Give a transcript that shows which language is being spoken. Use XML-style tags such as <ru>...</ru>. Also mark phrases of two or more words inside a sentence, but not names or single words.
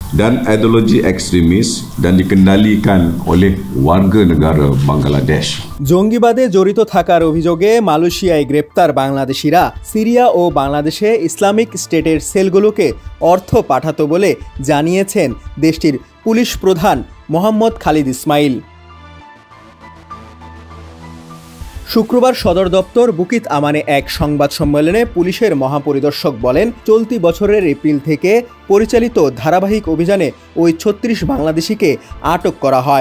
<ms>dan ideologi ekstremis dan dikendalikan oleh warga negara Bangladesh.</ms> <bn>জঙ্গিবাদে জড়িত থাকার অভিযোগে মালয়েশিয়ায় গ্রেপ্তার বাংলাদেশিরা সিরিয়া ও বাংলাদেশে ইসলামিক স্টেটের সেলগুলোকে অর্থ পাঠাতো বলে জানিয়েছেন দেশটির পুলিশ প্রধান মোহাম্মদ খালিদ ইসমাইল। শুক্রবার সদর দপ্তর বুকিত আমানে এক সংবাদ সম্মেলনে পুলিশের মহাপরিদর্শক বলেন, চলতি বছরের এপ্রিল থেকে পরিচালিত ধারাবাহিক অভিযানে ওই ৩৬ বাংলাদেশিকে আটক করা হয়।</bn>